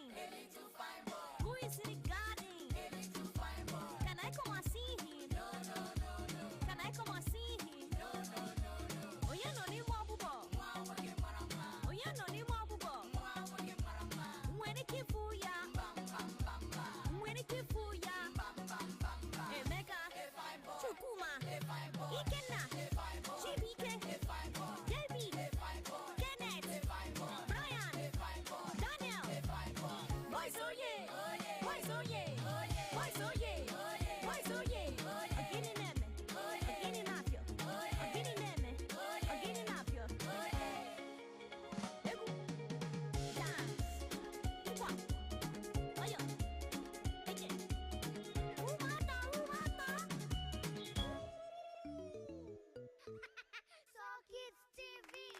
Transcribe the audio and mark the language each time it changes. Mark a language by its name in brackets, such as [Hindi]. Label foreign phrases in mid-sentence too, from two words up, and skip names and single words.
[English] A little fine boy. Who is in the garden? A little fine boy. Can I come and see him? No, no, no, no. Can I come and see him? No, no, no, no. Oh yeah, no ni mabubo. Wake marama. Oh yeah, no ni mabubo. Wake marama. Mweri kifuya, Bam, bam, bam, bam. mweri kifuya. Bam, bam, bam, bam. Emeka, A fine boy. Chukuma, A fine boy. Ikenna, A fine boy. Chibike, A fine boy. David, A fine boy. Kenneth, A fine boy. Brian, A fine boy. Daniel. A fine boy. Boys oh yeah, Oh yeah. boys oh yeah, Oh yeah. boys oh yeah, Oh yeah. boys oh yeah. Oh yeah. [Igbo] Agini neme, [English] Oh yeah. [Igbo] agini napyo, [English] Oh yeah. [Igbo] agini neme, [English] Oh yeah. [Igbo] agini napyo. [English] Oh yeah. [Igbo] Egu, dance, ikwa, oyo, eke, umata. [English] So Kids TV.